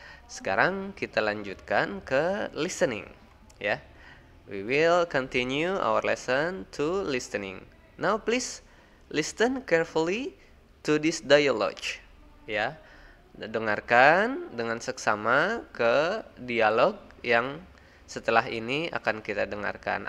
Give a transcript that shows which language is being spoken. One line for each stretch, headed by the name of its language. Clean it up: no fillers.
Indonesian: Sekarang kita lanjutkan ke listening, ya.
English: We will continue our lesson to listening. Now please listen carefully to this dialogue, ya.
Indonesian: Dengarkan dengan seksama ke dialog yang setelah ini akan kita dengarkan.